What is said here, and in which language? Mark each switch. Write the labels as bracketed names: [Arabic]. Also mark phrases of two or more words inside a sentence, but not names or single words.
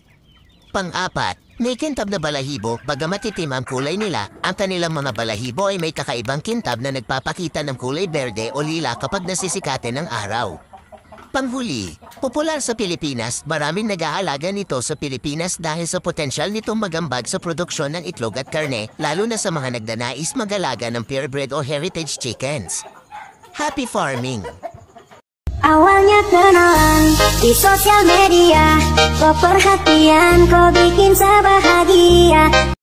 [Filipino] Pang-apat, may kintab na balahibo, bagamat itim ang kulay nila, ang kanilang mga balahibo ay may kakaibang kintab na nagpapakita ng kulay berde o lila kapag nasisikatin ng araw. Panghuli, popular sa Pilipinas, maraming nag-aalaga nito sa Pilipinas dahil sa potensyal nitong magambag sa produksyon ng itlog at karne, lalo na sa mga nagdanais mag-alaga ng purebred o [English] heritage chickens. Happy farming! [Indonesian] Awalnya kenalan di sosial media, kok perhatian kok bikin saya bahagia.